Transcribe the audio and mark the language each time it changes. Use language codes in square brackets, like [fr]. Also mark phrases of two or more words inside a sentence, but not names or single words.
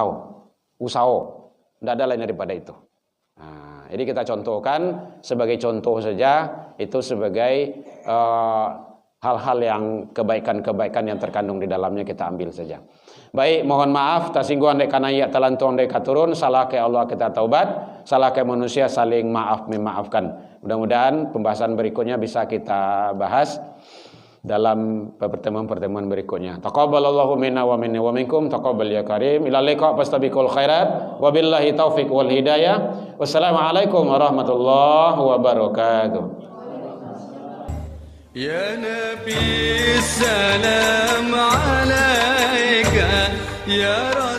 [id] Tidak ada lain daripada itu. Jadi kita contohkan sebagai contoh saja. Itu sebagai hal-hal yang kebaikan-kebaikan yang terkandung di dalamnya kita ambil saja. Baik, mohon maaf [min] tersinggung dek kana ya talantung dek katurun, [id] salah ke Allah kita taubat, salah ke manusia saling memaafkan. Mudah-mudahan pembahasan berikutnya bisa kita bahas dalam pertemuan-pertemuan berikutnya. [ar] تقبل الله منا و مني و منكم، تقبل يا كريم. إلى لقاء فاستبقوا الخيرات. وبالله التوفيق والهداية. والسلام عليكم ورحمة الله وبركاته. يا نبي سلام عليك يا